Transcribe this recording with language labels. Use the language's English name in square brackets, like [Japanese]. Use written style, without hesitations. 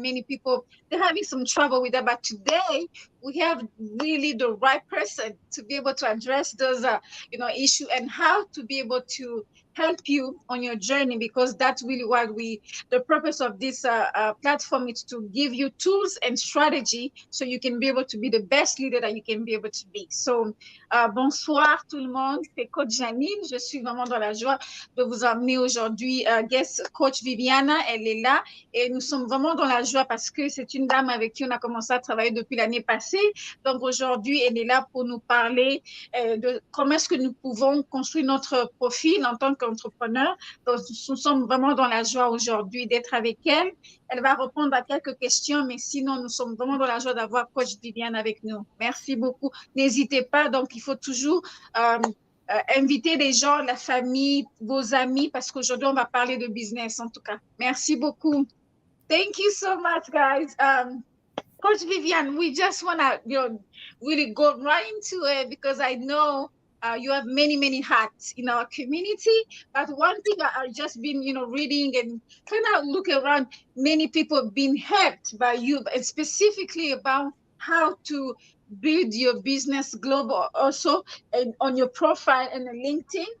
[English] Many people, they're having some trouble with that. But today, we have really the right person to be able to address those, issue and how to be able to help you on your journey, because that's really what the purpose of this platform is to give you tools and strategy so you can be able to be the best leader that you can be able to be. [French] So, bonsoir tout le monde, c'est Coach Janine. Je suis vraiment dans la joie de vous emmener aujourd'hui. Guest Coach Viviana, elle est là et nous sommes vraiment dans la joie parce que c'est une dame avec qui on a commencé à travailler depuis l'année passée. Donc aujourd'hui, elle est là pour nous parler de comment est-ce que nous pouvons construire notre profil en tant qu'entrepreneur. Donc, nous sommes vraiment dans la joie aujourd'hui d'être avec elle. Elle va répondre à quelques questions, mais sinon, nous sommes vraiment dans la joie d'avoir Coach Viviane avec nous. Merci beaucoup. N'hésitez pas, donc il faut toujours inviter des gens, la famille, vos amis, parce qu'aujourd'hui, on va parler de business en tout cas. Merci beaucoup. [English] Thank you so much, guys. Coach Viviane, we just want to really go right into it because I know you have many hats in our community. But one thing I've just been reading and kind of look around, many people have been helped by you, and specifically about how to build your business global also and on your profile and LinkedIn.